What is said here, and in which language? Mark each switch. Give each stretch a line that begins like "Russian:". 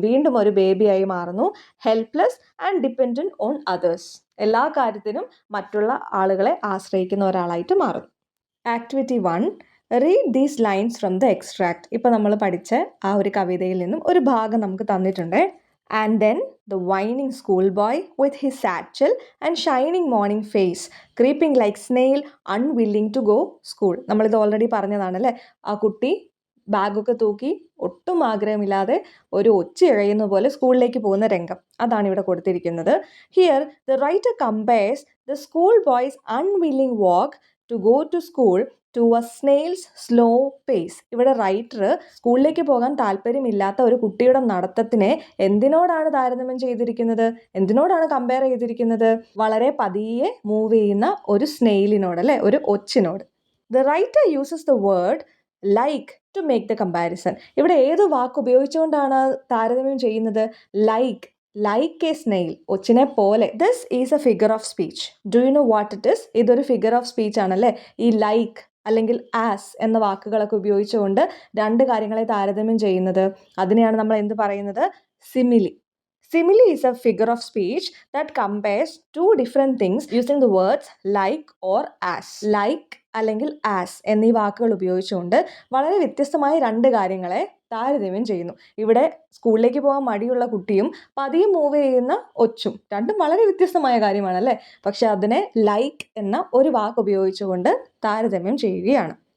Malayalam: വീണ്ടും ഒരു ബേബിയായി മാറുന്നു.
English: Helpless and dependent on others.
Malayalam: എല്ലാ കാര്യത്തിനും മറ്റുള്ള ആളുകളെ ആശ്രയിക്കുന്ന ഒരാളായിട്ട് മാറുന്നു.
English: Activity 1, read these lines from the extract.
Malayalam: ഇപ്പം നമ്മൾ പഠിച്ച ആ ഒരു കവിതയിൽ നിന്നും ഒരു ഭാഗം നമുക്ക് തന്നിട്ടുണ്ട്.
English: And then the whining schoolboy with his satchel and shining morning face, creeping like snail, unwilling to go school.
Malayalam: നമ്മളിത് ഓൾറെഡി പറഞ്ഞതാണല്ലേ. ആ കുട്ടി ബാഗൊക്കെ തൂക്കി ഒട്ടും ആഗ്രഹമില്ലാതെ ഒരു ഒച്ച ഇഴയുന്ന പോലെ സ്കൂളിലേക്ക് പോകുന്ന രംഗം, അതാണ് ഇവിടെ കൊടുത്തിരിക്കുന്നത്.
English: Here the writer compares the school boy's unwilling walk to go to school to a snail's slow pace.
Malayalam: ഇവിടെ റൈറ്റർ സ്കൂളിലേക്ക് പോകാൻ താല്പര്യമില്ലാത്ത ഒരു കുട്ടിയുടെ നടത്തത്തിനെ എന്തിനോടാണ് താരതമ്യം ചെയ്തിരിക്കുന്നത്? എന്തിനോടാണ് കമ്പയർ ചെയ്തിരിക്കുന്നത്? വളരെ പതിയെ മൂവ് ചെയ്യുന്ന ഒരു സ്നെയിലിനോട്, അല്ലേ? ഒരു ഒച്ചിനോട്.
English: The writer uses the word like to make the comparison.
Malayalam: ഇവിടെ ഏത് വാക്ക് ഉപയോഗിച്ചുകൊണ്ടാണ് താരതമ്യം ചെയ്യുന്നത്?
English: like a snail,
Malayalam: ഒച്ചിനെ പോലെ.
English: This is a figure of speech. Do you know what it is?
Malayalam: ഇതൊരു ഫിഗർ ഓഫ് സ്പീച്ച് ആണല്ലേ. ഈ ലൈക്ക് അല്ലെങ്കിൽ ആസ് എന്ന വാക്കുകളൊക്കെ ഉപയോഗിച്ചുകൊണ്ട് രണ്ട് കാര്യങ്ങളെ താരതമ്യം ചെയ്യുന്നത്, അതിനെയാണ് നമ്മൾ എന്ത് പറയുന്നത്?
English: Simile. Simile is a figure of speech that compares two different things using the words like or as.
Malayalam: Like അല്ലെങ്കിൽ as എന്നീ വാക്കുകൾ ഉപയോഗിച്ചുകൊണ്ട് വളരെ വ്യത്യസ്തമായ രണ്ട് കാര്യങ്ങളെ താരതമ്യം ചെയ്യുന്നു. ഇവിടെ സ്കൂളിലേക്ക് പോകാൻ മടിയുള്ള കുട്ടിയും പതിയെ മൂവ് ചെയ്യുന്ന ഒച്ചും രണ്ടും വളരെ വ്യത്യസ്തമായ കാര്യമാണ്, അല്ലേ? പക്ഷെ അതിനെ ലൈക്ക് എന്ന ഒരു വാക്ക് ഉപയോഗിച്ചുകൊണ്ട് താരതമ്യം ചെയ്യുകയാണ്.